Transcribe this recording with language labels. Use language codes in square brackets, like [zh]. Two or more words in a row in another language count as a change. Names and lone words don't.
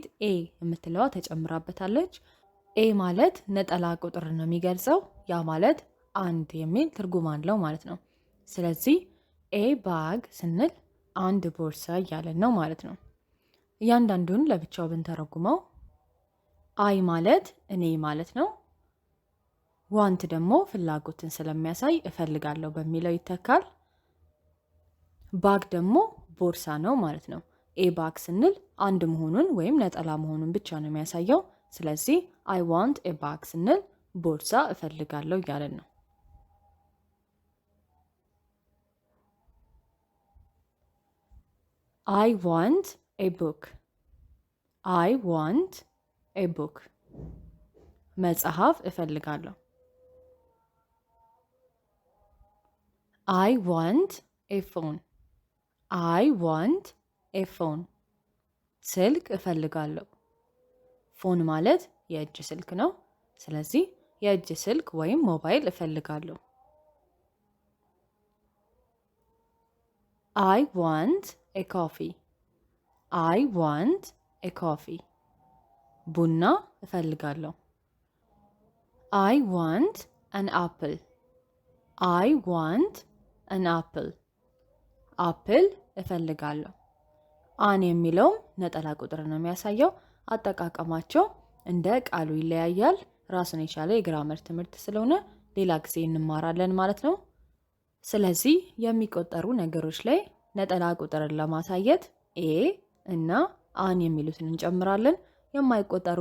[am] ኤ የምትለዋ ተጨምራበታለች። ኤ ማለት ነጠላ ቁጥር ነው የሚገልጸው። ያ ማለት አንድ የሚል ትርጉም አለው ማለት ነው። ስለዚህ [en] a bag [am] ስንል አንድ ቦርሳ እያለን ነው ማለት ነው። እያንዳንዱን ለብቻው ብንተረጉመው አይ ማለት እኔ ማለት ነው። ዋንት ደግሞ ፍላጎትን ስለሚያሳይ እፈልጋለሁ በሚለው ይተካል። ባግ ደግሞ ቦርሳ ነው ማለት ነው። [en] a bag [am] ስንል አንድ መሆኑን ወይም ነጠላ መሆኑን ብቻ ነው የሚያሳየው። ስለዚህ [en] I want a bag [am] ስንል ቦርሳ እፈልጋለሁ እያለን ነው። [en] I want a book. I want a book. [am] መጽሐፍ እፈልጋለሁ። [en] I want a phone. I want a phone. [am] ስልክ እፈልጋለሁ። ፎን ማለት የእጅ ስልክ ነው። ስለዚህ የእጅ ስልክ ወይም ሞባይል እፈልጋለሁ። [en] I want a coffee. I want a coffee. [am] ቡና እፈልጋለሁ። [en] I want an apple. I want an apple. [am] አፕል እፈልጋለሁ። አን የሚለው ነጠላ ቁጥር ነው የሚያሳየው። አጠቃቀማቸው እንደ ቃሉ ይለያያል። ራሱን የቻለ የግራመር ትምህርት ስለሆነ ሌላ ጊዜ እንማራለን ማለት ነው። ስለዚህ የሚቆጠሩ ነገሮች ላይ ነጠላ ቁጥርን ለማሳየት ኤ እና አን የሚሉትን እንጨምራለን። የማይቆጠሩ